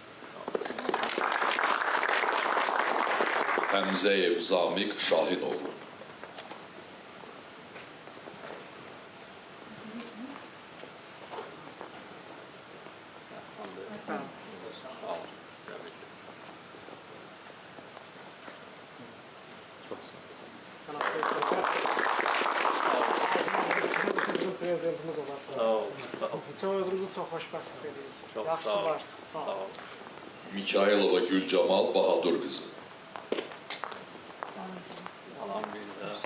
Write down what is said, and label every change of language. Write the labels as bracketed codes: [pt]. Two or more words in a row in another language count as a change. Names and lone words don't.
[az] Həmzəyev Zamiq Şahinoğlu. Sağ ol. [tr] Tebrik ederim. Çok sağ olun. [az] prezidentimiz olasınız. Sağ ol, sağ ol. Çox özümüzü çox xoşbəxt hiss edirik. Çox Yaxşı sağ ol. varsınız. Sağ Sağ olun. ol. Mikailova Gülcamal Bahadur qızı. Salam bizə.